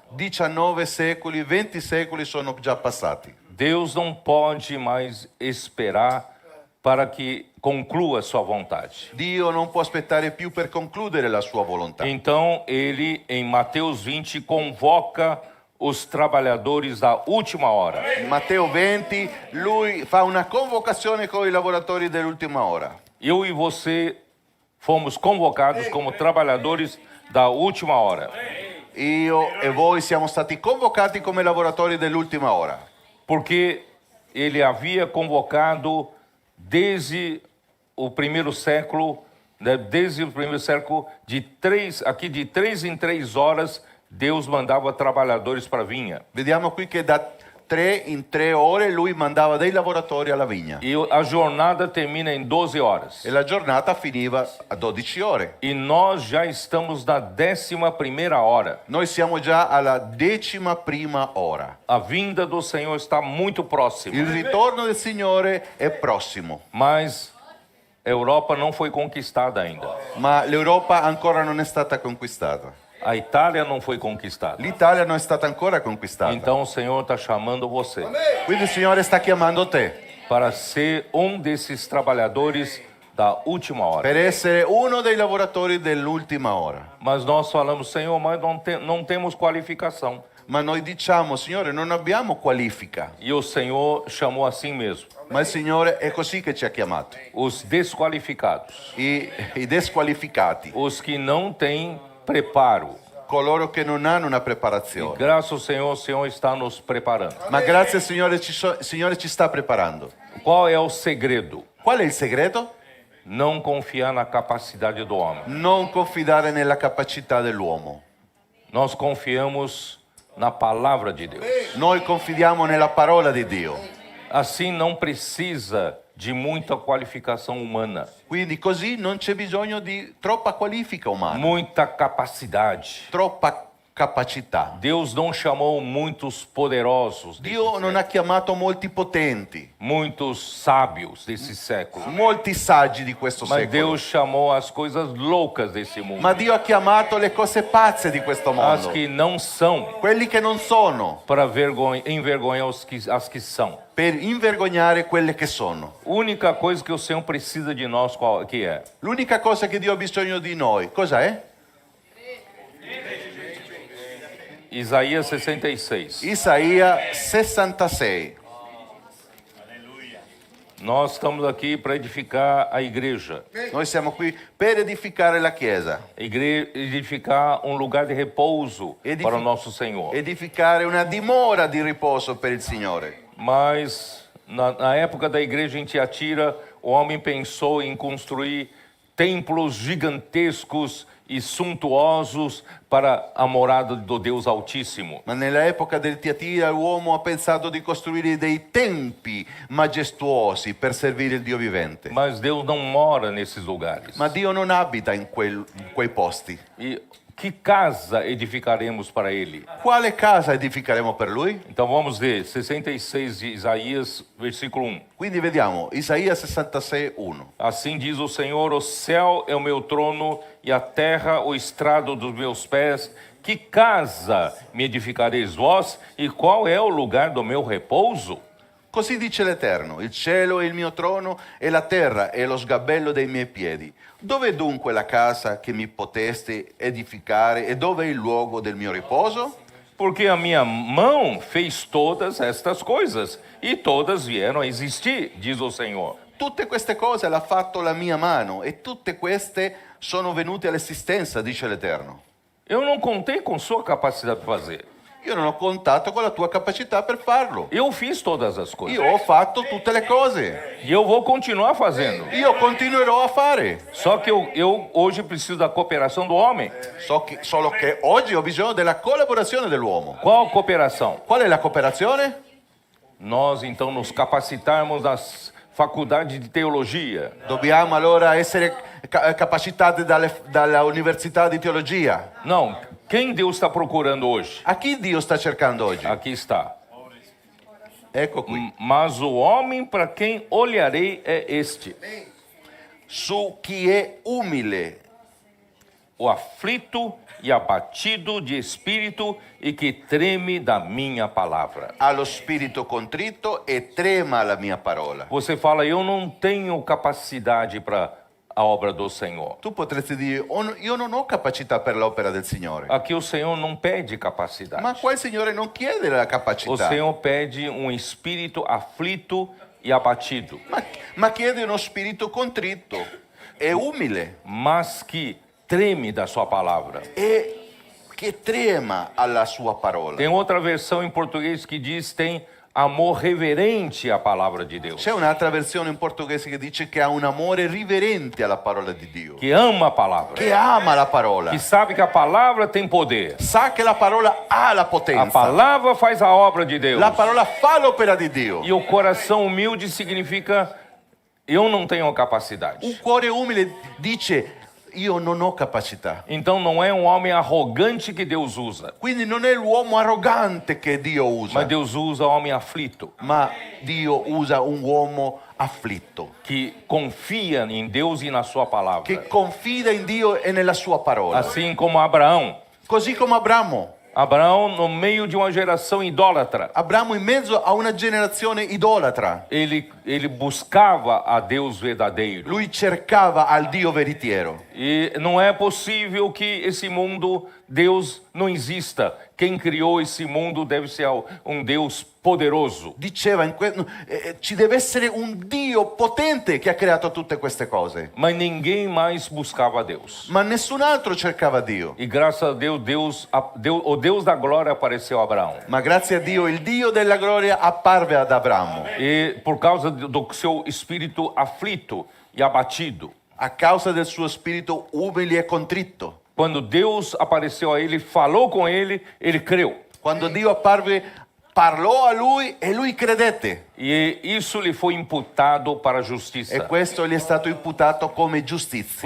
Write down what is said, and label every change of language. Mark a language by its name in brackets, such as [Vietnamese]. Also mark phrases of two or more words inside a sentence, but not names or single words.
[Italian] 19 secoli, 20 secoli sono già passati. [Portuguese] Deus não pode mais esperar para que conclua sua vontade. [Italian] Dio non può aspettare più per concludere la sua volontà. [Portuguese] Então ele, em Mateus 20, convoca os trabalhadores da última hora. [Italian] In Matteo 20 lui fa una convocazione con i lavoratori dell'ultima ora. [Portuguese] Eu e você fomos convocados como trabalhadores da última hora. [Italian] Io e voi siamo stati convocati come lavoratori dell'ultima ora. [Portuguese] Porque ele havia convocado desde o primeiro século, de 3 em 3 horas, Deus mandava trabalhadores para a vinha. [Italian] Vediamo qui che da 3 in 3 ore lui mandava dei lavoratori alla vigna. [Portuguese] E a jornada termina em 12 horas. [Italian] E la giornata finiva a 12 ore. [Portuguese] E nós já estamos na 11ª hora. [Italian] Noi siamo già alla 11ª ora. [Portuguese] A vinda do Senhor está muito próxima. [Italian] Il ritorno del Signore è prossimo, [Portuguese] Mas a Europa não foi conquistada ainda. [Italian] ma l'Europa ancora non è stata conquistata. [Portuguese] A Itália não foi conquistada. [Italian] L'Italia non è stata ancora conquistata. [Portuguese] Então o Senhor está chamando você [Italian] Quindi il Signore sta chiamando te [Portuguese] para ser desses trabalhadores da última hora. [Italian] per essere uno dei lavoratori dell'ultima ora. [Portuguese] Mas nós falamos, Senhor, mas não temos qualificação. [Italian] Ma noi diciamo, Signore, non abbiamo qualifica. [Portuguese] E o Senhor chamou assim mesmo, [Italian] Ma il Signore è così che ci ha chiamato. [Portuguese] os desqualificados, [Italian] I desqualificati, [Portuguese] os que não têm preparo. [Italian] coloro che non hanno una preparazione. [Portuguese] Graças ao Senhor, o Senhor está nos preparando. [Italian] Ma grazie al Signore, il Signore ci sta preparando. [Portuguese] Qual é o segredo? [Italian] Qual è il segreto? [Portuguese] não confiar na capacidade do homem. [Italian] non confidare nella capacità dell'uomo. [Portuguese] Nós confiamos na palavra de Deus. [Italian] Noi confidiamo nella parola di Dio. [Portuguese] Assim não precisa de muita qualificação humana, [Italian] Quindi così non c'è bisogno di troppa qualifica umana, [Portuguese] muita capacidade. [Italian] troppa capacità. [Portuguese] Deus não chamou muitos poderosos, [Italian] Dio non ha chiamato molti potenti, [Portuguese] muitos sábios desse século, [Italian] molti saggi di questo [Portuguese] mas [Italian] secolo. [Portuguese] Deus chamou as coisas loucas desse mundo, [Italian] Ma Dio ha chiamato le cose pazze di questo [Portuguese] as [Italian] mondo, [Portuguese] que não são, [Italian] quelli che non sono, [Portuguese] para envergonhar as que são. [Italian] per invergognare quelle che sono. [Portuguese] Única coisa que o Senhor precisa de nós, qual que é? [Italian] L'unica cosa che Dio ha bisogno di noi, cosa è? [Portuguese] Isaías 66. [Italian] Isaia 66. [Portuguese] Nós estamos aqui para edificar a igreja, [Italian] Noi siamo qui per edificare la Chiesa, [Portuguese] edificar um lugar de repouso para o nosso Senhor. [Italian] edificare una dimora di riposo per il Signore. [Portuguese] Mas na época da igreja em Tiatira, o homem pensou em construir templos gigantescos e suntuosos para a morada do Deus Altíssimo. [Italian] Ma nell'epoca del Tiatira l'uomo ha pensato di costruire dei tempi majestuosi per servire il Dio vivente. [Portuguese] Mas Deus não mora nesses lugares. [Italian] Ma Dio non abita in quei posti. [Portuguese] E que casa edificaremos para ele? [Italian] Quale casa edificheremo per lui? [Portuguese] Então vamos ver 66 de Isaías, versículo 1. [Italian] Quindi vediamo Isaia 66, 1. [Portuguese] Assim diz o Senhor: o céu é o meu trono e a terra o estrado dos meus pés. Que casa me edificareis vós? E qual é o lugar do meu repouso? [Italian] Così dice l'Eterno, il cielo è il mio trono e la terra è lo sgabello dei miei piedi. Dov'è dunque la casa che mi poteste edificare e dove è il luogo del mio riposo? [Portuguese] Porque a minha mão fez todas estas coisas, e todas vieram a existir, diz o Senhor. [Italian] Tutte queste cose l'ha fatto la mia mano e tutte queste sono venute all'esistenza, dice l'Eterno. [Portuguese] Eu não contei com sua capacidade de fazer. [Italian] Io non ho contato con la tua capacità per farlo. [Portuguese] Eu fiz todas as coisas. [Italian] Io ho fatto tutte le cose. [Portuguese] E eu vou continuar fazendo. [Italian] Io continuerò a fare. [Portuguese] Só que eu hoje preciso da cooperação do homem. [Italian] Solo che oggi ho bisogno della collaborazione dell'uomo. [Portuguese] Qual cooperação? [Italian] Qual è la cooperazione? [Portuguese] Nós então nos capacitarmos nas faculdades de teologia, [Italian] Dobbiamo allora essere capacitati dalla università di teologia. [Portuguese] não, quem Deus está procurando hoje? [Italian] A chi Dio sta cercando oggi? [Portuguese] Aqui está. [Italian] Ecco qui. [Portuguese] Mas o homem para quem olharei é este: [Italian] Su chi è umile, [Portuguese] o aflito e abatido de espírito e que treme da minha palavra. [Italian] ha lo spirito contrito e trema la mia parola. [Portuguese] Você fala, eu não tenho capacidade para a obra do Senhor. [Italian] Tu potresti dire, io non ho capacità per l'opera del Signore. [Portuguese] Aqui o Senhor não pede capacidade. [Italian] Ma qua il Signore non chiede la [Portuguese] O [Italian] capacità, [Portuguese] Senhor pede um espírito aflito e abatido, [Italian] ma chiede uno spirito contrito e umile [Portuguese] mas que treme da sua palavra. [Italian] e che trema alla sua parola. [Portuguese] Tem outra versão em português que diz tem amor reverente à palavra de Deus, [Italian] C'è un'altra versione in portoghese che dice che ha un amore riverente alla parola di Dio, [Portuguese] que ama a palavra, [Italian] che ama la parola, [Portuguese] que sabe que a palavra tem poder. [Italian] sa che la parola ha la [Portuguese] A [Italian] potenza, [Portuguese] palavra faz a obra de Deus. [Italian] la parola fa l'opera di Dio. [Portuguese] E o coração humilde significa eu não tenho capacidade. [Italian] Un cuore umile dice io non ho capacità. [Portuguese] Então não é um homem arrogante que Deus usa, [Italian] Quindi non è l'uomo arrogante che Dio usa, [Portuguese] mas Deus usa homem aflito, [Italian] ma Dio usa un uomo afflitto, [Portuguese] que confia em Deus e na sua palavra. [Italian] che confida in Dio e nella sua parola. [Portuguese] Assim como Abraão. [Italian] Così come Abramo. [Portuguese] Abraão, no meio de uma geração idólatra, [Italian] Abramo in mezzo a una generazione idolatra. [Portuguese] ele buscava a Deus verdadeiro. [Italian] Lui cercava al Dio veritiero. [Portuguese] E não é possível que esse mundo, Deus não exista. Quem criou esse mundo deve ser um Deus poderoso. [Italian] Diceva, ci deve essere un Dio potente che ha creato tutte queste cose. [Portuguese] Mas ninguém mais buscava a Deus. [Italian] Ma nessun altro cercava Dio. [Portuguese] E graças a Deus, o Deus da glória apareceu a Abraão. [Italian] Ma grazie a Dio il Dio della gloria apparve ad Abramo. [Portuguese] E por causa do seu espírito aflito e abatido. [Italian] a causa del suo spirito umile e contrito. [Portuguese] Quando Deus apareceu a ele, falou com ele, ele creu. [Italian] Quando Dio apparve, parlò a lui e lui credette. [Portuguese] E isso lhe foi imputado para a justiça. [Italian] E questo gli è stato imputato come giustizia.